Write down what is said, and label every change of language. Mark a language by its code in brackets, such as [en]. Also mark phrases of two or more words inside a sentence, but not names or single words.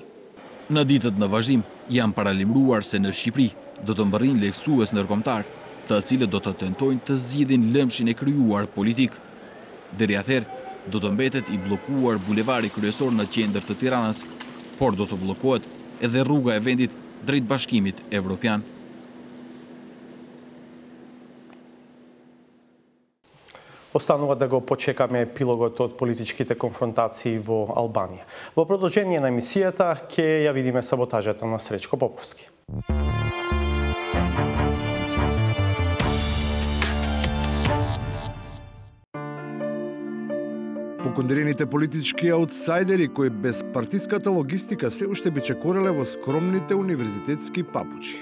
[sq] Në ditët në vazhdim janë paralajmëruar se në Shqipëri do të mbërrin lehtësues ndërkombëtar, të cilët do të tentojnë të zgjidhin lëmshin e krijuar politik. Deri atëherë do të mbetet i bllokuar bulevari kryesor në qendër të Tiranës, por do të bllokohet edhe rruga e vendit drejt Bashkimit Evropian. [mk] Останува да го почекаме епилогот од политичките конфронтации во Албанија. Во продолжение на емисијата ќе ја видиме саботажата на Сречко Поповски. Покондерените политички аутсайдери кои без партиската логистика се уште би чекореле во скромните универзитетски папучи,